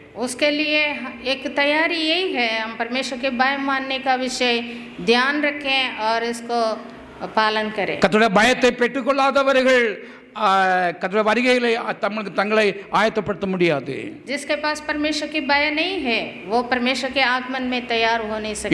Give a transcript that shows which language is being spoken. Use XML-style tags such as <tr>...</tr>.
<hi>उसके लिए एक तैयारी यही है, हम परमेश्वर के भय मानने का विषय ध्यान रखें और इसको पालन करें।</hi> <ta>கர்த்தருடைய பயத்தை பெற்றுக்கொள்ளாதவர்கள் கர்த்தருடைய வருகைகளை தங்களை ஆயத்தப்படுத்த முடியாது.</ta> <hi>जिसके पास परमेश्वर की भय नहीं है वो परमेश्वर के आगमन में तैयार हो नहीं सकते।</hi>